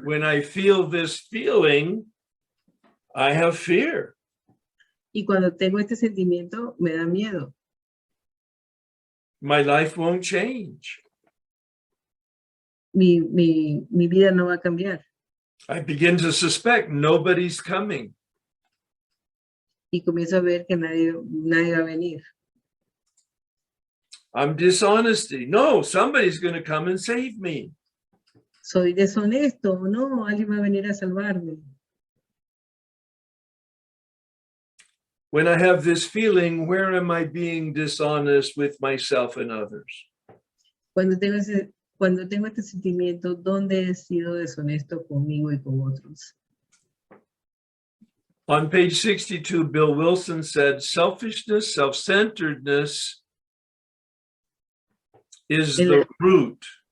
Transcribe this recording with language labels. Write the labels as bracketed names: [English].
[English] When I feel this feeling, I have fear. [Spanish] Y cuando tengo este sentimiento, me da miedo. [English] My life won't change. [Spanish] Mi vida no va a cambiar. [English] I begin to suspect nobody's coming. [Spanish] Y comienzo a ver que nadie va a venir. [English] I'm dishonesty. No, somebody's going to come and save me. [Spanish] Soy deshonesto. No, alguien va a venir a salvarme. [English] When I have this feeling, where am I being dishonest with myself and others? [Spanish] Cuando tengo este sentimiento, ¿dónde he sido deshonesto conmigo y con otros? [English] On page 62, Bill Wilson said, selfishness, self-centeredness is the root.